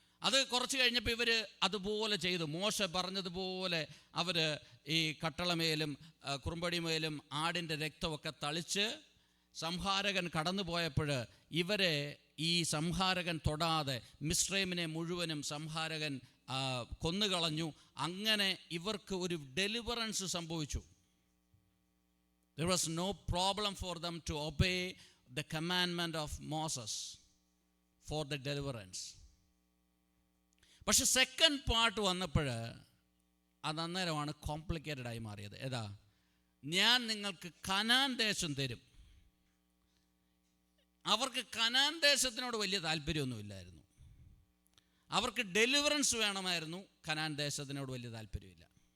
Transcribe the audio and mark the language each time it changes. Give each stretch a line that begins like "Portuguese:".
Malayalam: അത് കുറച്ച് കഴിഞ്ഞപ്പോൾ ഇവർ അതുപോലെ ചെയ്തു. മോശ പറഞ്ഞതുപോലെ അവർ ഈ കട്ടളമേലും കുറുമ്പടിമേലും ആടിൻ്റെ രക്തമൊക്കെ തളിച്ച് സംഹാരകൻ കടന്നു പോയപ്പോൾ ഇവരെ ഈ സംഹാരകൻ തൊടാതെ മിസ്രൈമിനെ മുഴുവനും സംഹാരകൻ കൊന്നുകളഞ്ഞു. അങ്ങനെ ഇവർക്ക് ഒരു ഡെലിവറൻസ് സംഭവിച്ചു.
English: There was no problem for them to obey the commandment of Moses for the deliverance.
Malayalam: പക്ഷെ സെക്കൻഡ് പാർട്ട് വന്നപ്പോൾ അത് അന്നേരമാണ് കോംപ്ലിക്കേറ്റഡ് ആയി മാറിയത്. ഏതാ? ഞാൻ നിങ്ങൾക്ക് കനാൻ ദേശം തരും. അവർക്ക് കനാൻ ദേശത്തിനോട് വലിയ താല്പര്യമൊന്നുമില്ലായിരുന്നു. അവർക്ക് ഡെലിവറൻസ് വേണമായിരുന്നു, കനാൻ ദേശത്തിനോട് വലിയ താല്പര്യമില്ല.